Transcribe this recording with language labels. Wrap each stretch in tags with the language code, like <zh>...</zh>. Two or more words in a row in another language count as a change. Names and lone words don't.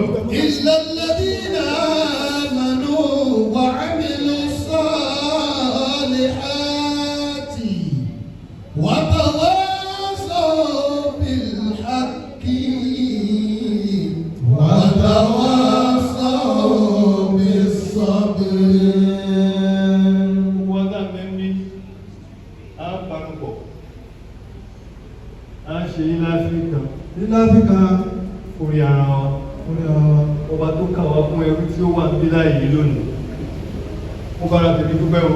<ar>إلا الذين آمنوا وعملوا الصالحات وتواصوا بالحق وتواصوا بالصبر.</ar> <yo>wọ́dà mẹ́mí á parapọ̀ á ṣe ilé áfíríkà nílẹ̀ áfíríkà orí ara wa orí àwọn ọba tó kà wá fún ẹrú tí ó wà ń bí láàyè lónìí mo bára tèmi dúpẹ́ o</yo>